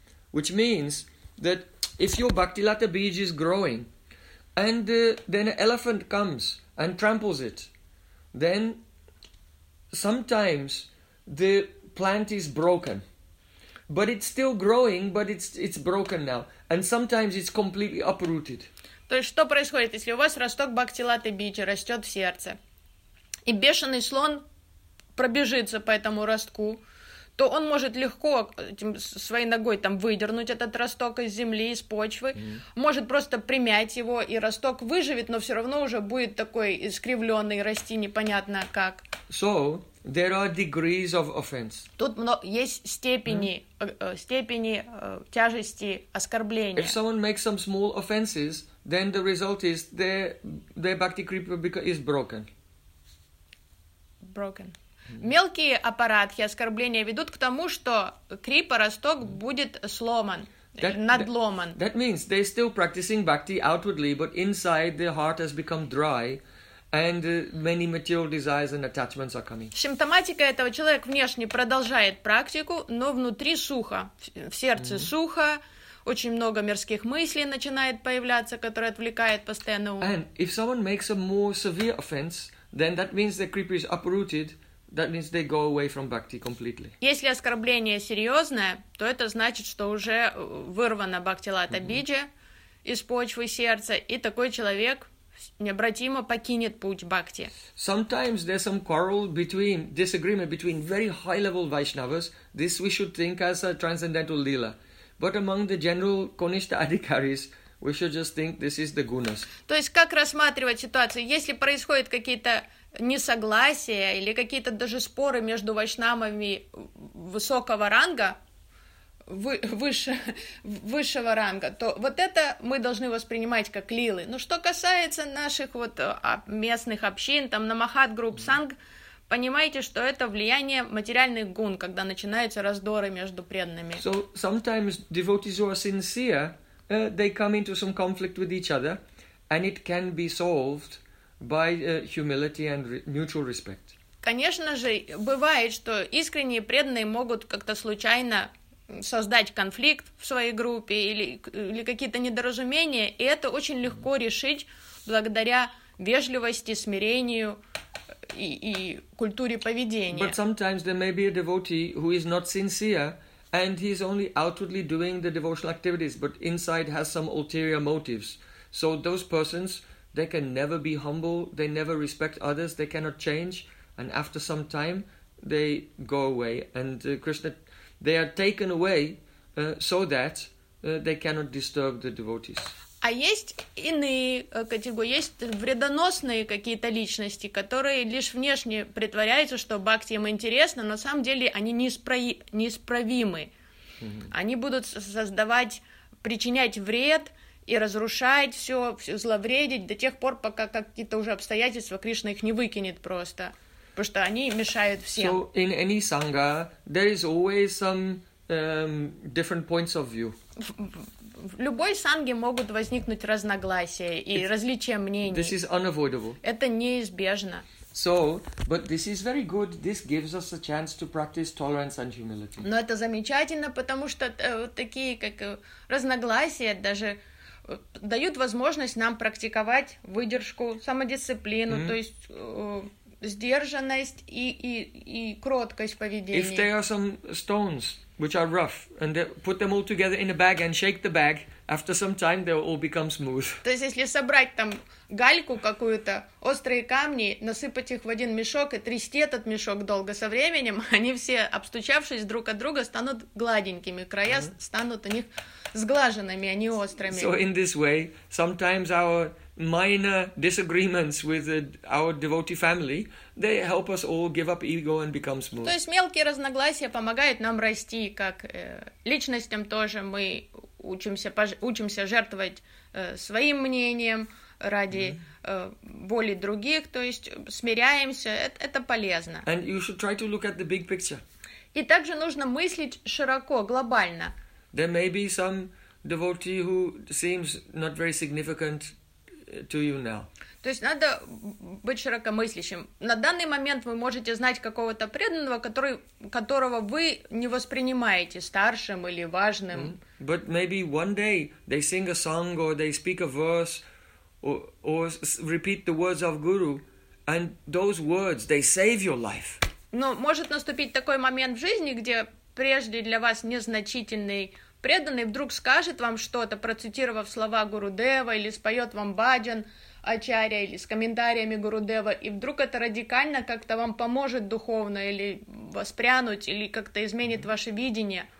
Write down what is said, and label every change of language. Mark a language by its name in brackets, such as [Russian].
[English] Which means that if your bhakti lata bij is growing and then an elephant comes and tramples it, then sometimes the plant is broken. But it's still growing, but it's broken now. And sometimes it's completely uprooted. [Russian] То есть что происходит, если у вас росток бхактилаты бичи растет в сердце, и бешеный слон пробежится по этому ростку, то он может легко своей ногой там выдернуть этот росток из земли, из почвы, может просто примять его, и росток выживет, но все равно уже будет такой искривленный, расти непонятно как. [English] So, there are degrees of offense. [Russian] Тут есть степени, степени тяжести оскорбления. [English] If someone makes some small offenses, then the result is their bhakti kripa is broken. Broken. [Russian] Мелкие аппаратхи оскорбления ведут к тому, что крипа, росток будет сломан, надломан. [English] That means they're still practicing bhakti outwardly, but inside their heart has become dry, and many material desires and attachments are coming. [Russian] Симптоматика этого: человек внешне продолжает практику, но внутри сухо, в сердце сухо, очень много мирских мыслей начинает появляться, которые отвлекают постоянно. [English] And if someone makes a more severe offense, then that means the kripa is uprooted, That means they go away from bhakti completely. [Russian] Если оскорбление серьезное, то это значит, что уже вырвано бхакти-лата биджа из почвы сердца, и такой человек необратимо покинет путь бхакти. [English] Sometimes there's some quarrel between, disagreement between very high-level Vaishnavas. This we should think as a transcendental lila. But among the general Konishta adhikaris, we should just think this is the gunas. [Russian] То есть как рассматривать ситуацию, если происходят какие-то несогласия или какие-то даже споры между вайшнавами высокого ранга, высшего ранга, то вот это мы должны воспринимать как лилы. Но что касается наших вот местных общин, там на Махат Групп Санг, понимаете, что это влияние материальных гун, когда начинаются раздоры между преданными. [English] So sometimes devotees who are sincere, they come into some conflict with each other, and it can be solved by humility and mutual respect. [Russian] Конечно же, бывает, что искренние преданные могут как-то случайно создать конфликт в своей группе или какие-то недоразумения, и это очень легко решить благодаря вежливости, смирению и культуре поведения. [English] But sometimes there may be a devotee who is not sincere, and he is only outwardly doing the devotional activities, but inside has some ulterior motives. So those persons, they can never be humble, they never respect others, they cannot change, and after some time, they go away. And Krishna, they are taken away so that they cannot disturb the devotees. [Russian] А есть иные категории, есть вредоносные какие-то личности, которые лишь внешне притворяются, что бхакти им интересно, но на самом деле они неисправимы. Они будут создавать, причинять вред и разрушать все, зловредить до тех пор, пока какие-то уже обстоятельства Кришна их не выкинет просто, потому что они мешают всем. [English] So in any sangha, there is always some different points of view. [Russian] В любой санге могут возникнуть разногласия и различия мнений. [English] This is unavoidable. [Russian] Это неизбежно. [English] So, but this is very good. This gives us a chance to practice tolerance and humility. [Russian] Но это замечательно, потому что такие как разногласия даже дают возможность нам практиковать выдержку, самодисциплину, то есть сдержанность и кроткость поведения. [English] If there are some stones which are rough and they put them all together in a bag and shake the bag, after some time they all become smooth. [Russian] То есть если собрать там гальку какую-то, острые камни, насыпать их в один мешок и трясти этот мешок долго, со временем они все, обстучавшись друг от друга, станут гладенькими, края станут у них сглаженными, а не острыми. [English] So in this way, sometimes our minor disagreements with our devotee family, they help us all give up ego and become smooth. [Russian] То есть мелкие разногласия помогают нам расти, как личностям тоже мы учимся жертвовать своим мнением ради боли других, то есть смиряемся, это полезно. [English] And you should try to look at the big picture. [Russian] И также нужно мыслить широко, глобально. [English] There may be some devotee who seems not very significant to you now. [Russian] То есть надо быть широкомыслящим. На данный момент вы можете знать какого-то преданного, которого вы не воспринимаете старшим или важным. [English] But maybe one day they sing a song or they speak a verse or repeat the words of Guru, and those words, they save your life. [Russian] Но может наступить такой момент в жизни, где прежде для вас незначительный преданный вдруг скажет вам что-то, процитировав слова Гурудева, или споет вам баджан Ачарья, или с комментариями Гурудева, и вдруг это радикально как-то вам поможет духовно, или воспрянуть, или как-то изменит ваше видение.